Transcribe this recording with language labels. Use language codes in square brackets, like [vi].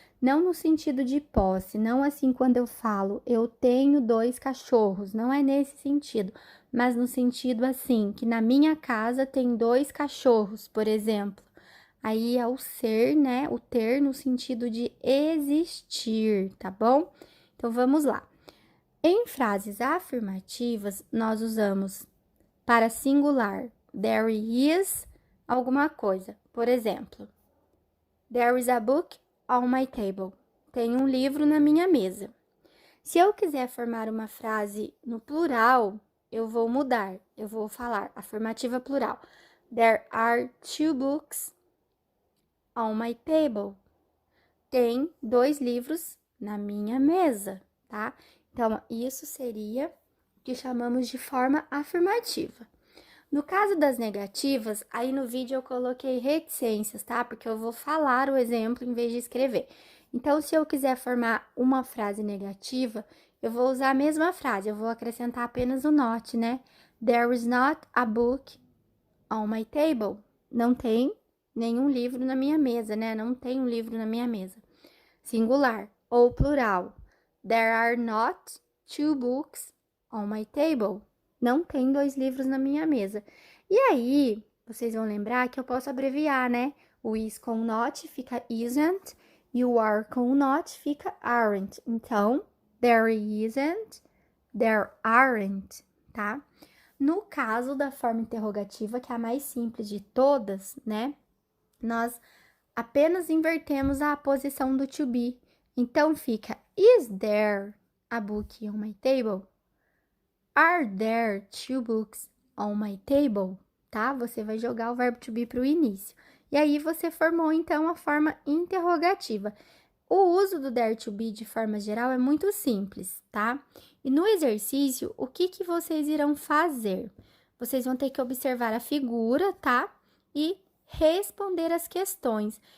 [pt] Não no sentido de posse, não assim quando eu falo eu tenho 2 cachorros, não é nesse sentido, mas no sentido assim, que na minha casa tem 2 cachorros, por exemplo. Aí é o ser, né? O ter no sentido de existir, tá bom? Então vamos lá. Em frases afirmativas, nós usamos para singular [en] there is [pt] alguma coisa. Por exemplo, [en] there is a book on my table. [pt] Tem um livro na minha mesa. Se eu quiser formar uma frase no plural, eu vou mudar. Eu vou falar afirmativa plural. [en] There are 2 books on my table. [pt] Tem 2 livros na minha mesa, tá? Então, isso seria o que chamamos de forma afirmativa. No caso das negativas, aí no vídeo eu coloquei reticências, tá? Porque eu vou falar o exemplo em vez de escrever. Então, se eu quiser formar uma frase negativa, eu vou usar a mesma frase, eu vou acrescentar apenas o not, né? [en] There is not a book on my table. [pt] Não tem nenhum livro na minha mesa, né? Não tem um livro na minha mesa. Singular. Ou plural. [en] There are not 2 books on my table. [pt] Não tem 2 livros na minha mesa. E aí, vocês vão lembrar que eu posso abreviar, né? O is com not fica isn't e o are com not fica aren't. [en] Então, there isn't, there aren't, tá? [pt] No caso da forma interrogativa, que é a mais simples de todas, né? Nós apenas invertemos a posição do to be. Então, fica, [en] is there a book on my table? Are there 2 books on my table? [pt] Tá? Você vai jogar o verbo to be para o início. E aí, você formou, então, a forma interrogativa. O uso do there to be, de forma geral, é muito simples, tá? E no exercício, o que vocês irão fazer? Vocês vão ter que observar a figura, tá? E responder as questões.